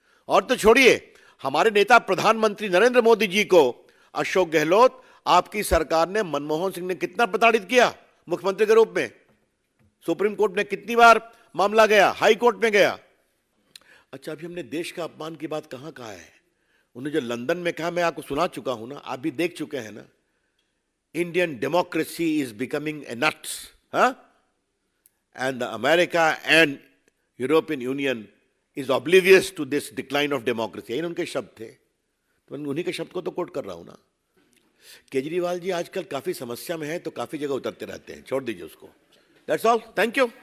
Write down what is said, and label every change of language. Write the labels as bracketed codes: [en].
[hi] और तो छोड़िए, हमारे नेता प्रधानमंत्री नरेंद्र मोदी जी को अशोक गहलोत, आपकी सरकार ने, मनमोहन सिंह ने कितना प्रताड़ित किया मुख्यमंत्री के रूप में। सुप्रीम कोर्ट में कितनी बार मामला गया, हाई कोर्ट में गया। अच्छा, अभी हमने देश का अपमान की बात कहां कहा है? उन्हें जो लंदन में कहा, मैं आपको सुना चुका हूं ना, आप भी देख चुके हैं ना। [en] Indian democracy is becoming a nuts, and America and European Union is oblivious to this decline of democracy. [hi] इन उनके शब्द थे, तो मैं उन्हीं के शब्द को तो कोट कर रहा हूं ना। केजरीवाल जी आजकल काफी समस्या में है, तो काफी जगह उतरते रहते हैं, छोड़ दीजिए उसको। [en] That's all, thank you.